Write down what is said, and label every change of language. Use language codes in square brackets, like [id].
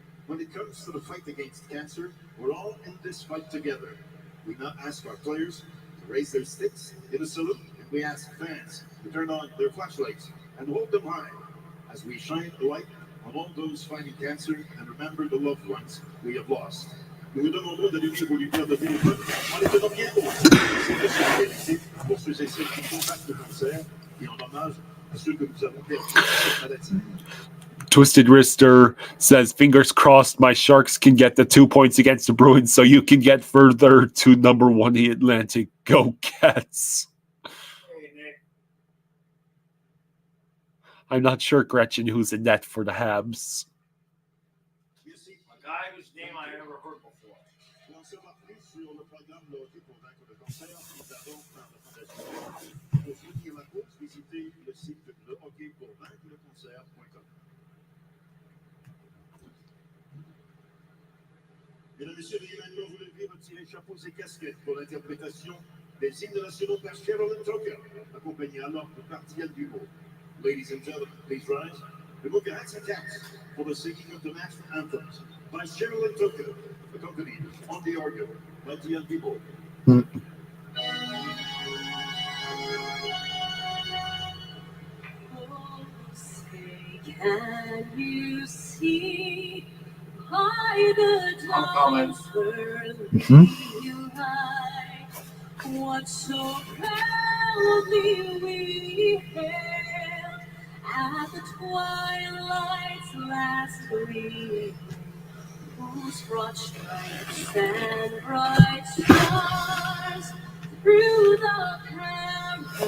[en] When it comes to the fight against cancer, we're all in this fight together. We now ask our players to raise their sticks in a salute, and we ask fans to turn on their flashlights and hold them high as we shine a light on all those fighting cancer and remember the loved ones we have lost. [fr] Nous vous demandons d'allumer vos lumières de téléphone en les tenant bien haut. C'est de se réaliser pour ceux et celles qui combattent le cancer et en hommage à ceux que nous avons perdus à cette maladie. [en] Twisted Wrister says, fingers crossed my Sharks can get the 2 points against the Bruins so you can get further to number 1 in the Atlantic. Go Cats. Hey, Nick. I'm not sure, Gretchen, who's in net for the Habs. A guy whose name I never heard before. [fr] Pour en savoir plus sur le programme de hockey pour vaincre le cancer, nous avons par la Fondation. Pour soutenir la cause, visitez le site de hockeypourvaincrelecancer.com. Mesdames, Messieurs, veuillez maintenant vous lever, retirer chapeaux et casquettes pour l'interprétation des hymnes nationaux par Sherilyn Tucker, accompagné alors de Partiel Dubois. [en] Ladies and gentlemen, please rise. Remove your hats and caps for the singing of the national anthems by Sherilyn Tucker, accompanied on the organ by Partiel Dubois. Oh, say, can you see by the dawn's early light what so proudly we hailed at the twilight's last gleam, whose broad stripes and bright stars through the perilous